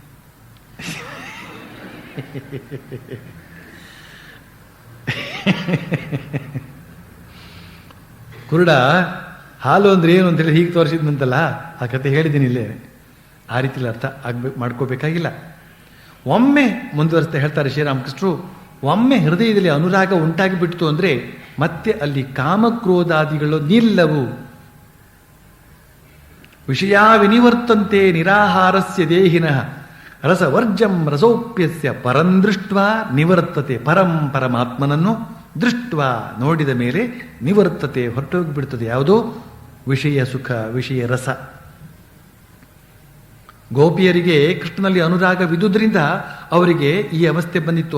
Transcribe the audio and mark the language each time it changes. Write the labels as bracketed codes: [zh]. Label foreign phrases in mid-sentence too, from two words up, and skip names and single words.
[kn] ಕುರುಡ ಹಾಲು ಅಂದ್ರೆ ಏನು ಅಂತೇಳಿ ಹೀಗೆ ತೋರಿಸಿದ್ನಂತಲ್ಲ, ಆ ಕತೆ ಹೇಳಿದ್ದೀನಿ ಇಲ್ಲೇ. ಆ ರೀತಿಲಿ ಅರ್ಥ ಮಾಡ್ಕೋಬೇಕಾಗಿಲ್ಲ. ಒಮ್ಮೆ ಮುಂದುವರಿಸ್ತಾ ಹೇಳ್ತಾರೆ ಶ್ರೀರಾಮಕೃಷ್ಣರು, ಒಮ್ಮೆ ಹೃದಯದಲ್ಲಿ ಅನುರಾಗ ಉಂಟಾಗಿಬಿಡ್ತು ಅಂದ್ರೆ ಮತ್ತೆ ಅಲ್ಲಿ ಕಾಮಕ್ರೋಧಾದಿಗಳು ನಿಲ್ಲವು. [sa] ವಿಷಯ ವಿನಿವರ್ತಂತೆ ನಿರಾಹಾರಸ್ಯ ದೇಹಿನಃ ರಸವರ್ಜಂ ರಸೋಪ್ಯಸ್ಯ ಪರಂದೃಷ್ಟ ನಿವರ್ತತೆ. [kn] ಪರಮಾತ್ಮನನ್ನು ದೃಷ್ಟ ನೋಡಿದ ಮೇಲೆ ನಿವರ್ತತೆ ಹೊರಟೋಗಿಬಿಡ್ತದೆ. ಯಾವುದೋ ವಿಷಯ ಸುಖ, ವಿಷಯ ರಸ. ಗೋಪಿಯರಿಗೆ ಕೃಷ್ಣನಲ್ಲಿ ಅನುರಾಗವಿದ್ದುದರಿಂದ ಅವರಿಗೆ ಈ ಅವಸ್ಥೆ ಬಂದಿತ್ತು.